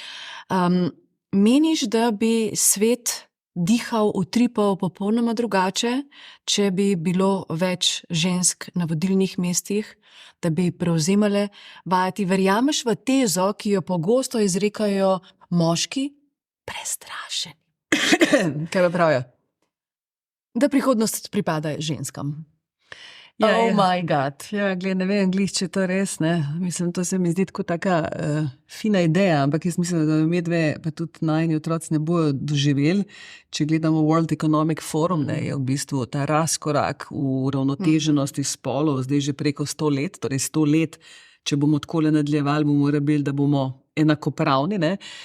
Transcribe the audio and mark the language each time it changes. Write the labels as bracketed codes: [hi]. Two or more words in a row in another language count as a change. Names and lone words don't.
[sl] Meniš, da bi svet dihal, utripal popolnoma drugače, če bi bilo več žensk na vodilnih mestih, da bi prevzemale vajeti? Verjameš v tezo, ki jo pogosto izrekajo moški, prestrašeni? Kaj pa pravijo? Da prihodnost pripada ženskam. [en] Oh my God. [sl] Ja, ne vem, če to res, ne. Mislim, to se mi zdi tako taka fina ideja, ampak jaz mislim, da medve pa tudi najini otroci ne bojo doživeli. Če gledamo World Economic Forum, ne, je v bistvu ta razkorak v ravnoteženosti spolov zdaj že preko 100 let, torej 100 let, če bomo takole nadaljevali, bomo rabili, da bomo enakopravni, ne.